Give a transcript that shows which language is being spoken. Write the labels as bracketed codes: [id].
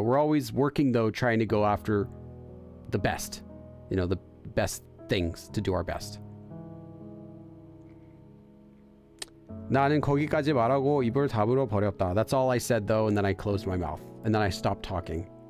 [en] We're always working though, trying to go after the best, you know, the best things, to do our best. [ko] 나는 거기까지 말하고 입을 다물어 버렸다. [en] That's all I said though, and then I closed my mouth, and then I stopped talking.